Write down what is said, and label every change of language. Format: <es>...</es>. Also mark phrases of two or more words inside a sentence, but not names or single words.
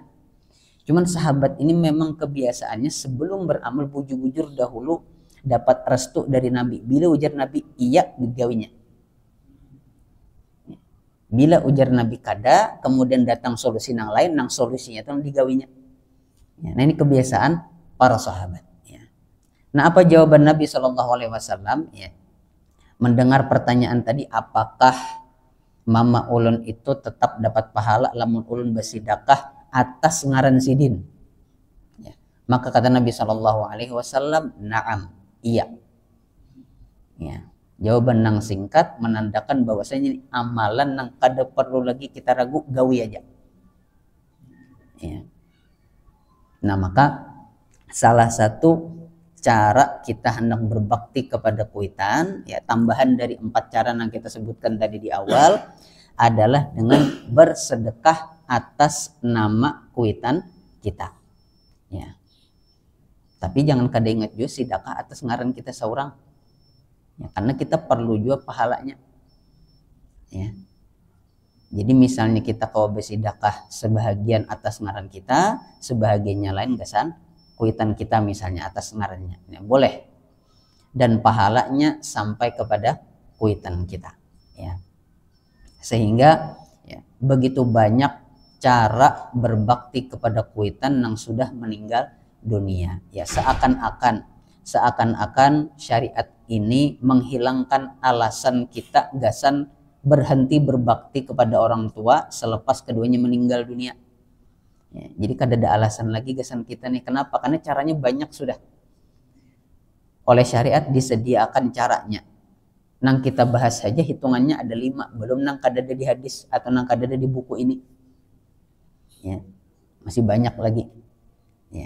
<id>Cuman sahabat ini memang kebiasaannya sebelum beramal bujur-bujur dahulu dapat restu dari Nabi.</id> <bjn>Bila ujar Nabi iya, digawinya. Bila ujar Nabi kada, kemudian datang solusi yang lain, nang solusinya itu digawinya.</bjn> <id>Ya, nah ini kebiasaan para sahabat. Ya. Nah apa jawaban Nabi SAW?</id> <bjn>Ya, mendengar pertanyaan tadi, apakah mama ulun itu tetap dapat pahala lamun ulun bersedekah atas ngaran Sidin?</bjn> <id>Ya. Maka kata Nabi SAW, na'am, iya. Ya. Jawaban nang singkat menandakan bahwasanya amalan nang kada perlu lagi kita ragu, gawi aja. Ya. Nah maka salah satu cara kita hendak berbakti kepada kuitan, ya tambahan dari 4 cara yang kita sebutkan tadi di awal adalah dengan bersedekah atas nama kuitan kita. Ya. Tapi jangan kada ingat juga sedekah atas ngaran kita seorang. Ya, karena kita perlu juga pahalanya. Ya. Jadi misalnya kita kalau bersedekah sebahagian atas ngaran kita, sebahagiannya lain gasan kuitan kita misalnya atas ngarannya. Ya, boleh. Dan pahalanya sampai kepada kuitan kita. Ya. Sehingga ya, begitu banyak cara berbakti kepada kuitan yang sudah meninggal dunia. Ya, seakan-akan syariat ini menghilangkan alasan kita gasan berhenti berbakti kepada orang tua selepas keduanya meninggal dunia. Ya, jadi kada ada alasan lagi gasan kita nih. Kenapa? Karena caranya banyak sudah. Oleh syariat disediakan caranya. Nang kita bahas saja hitungannya ada 5. Belum nang kada ada di hadis atau nang kada ada di buku ini. Ya, masih banyak lagi. Ya.</id>